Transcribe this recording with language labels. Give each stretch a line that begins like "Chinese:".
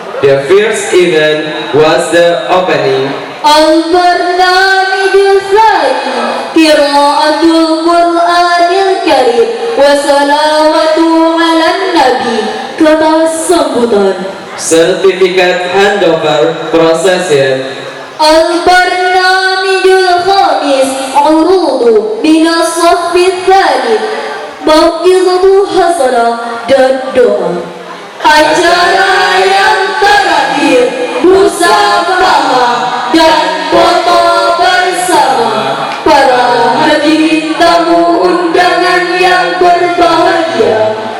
English: The first event was the opening.
Arabic: البرنامج الثاني قراءة القرآن الكريم وصلوات على النبي.
Indonesian: Kata sambutan.
English: Certificate handover procession.
Arabic: البرنامج الخامس عروض من الصف الثالث.
Indonesian: Mau'izatu hasanah dan doa. Acara yang terakhir musyawarah dan foto bersama para hadirin tamu undangan yang berbahagia.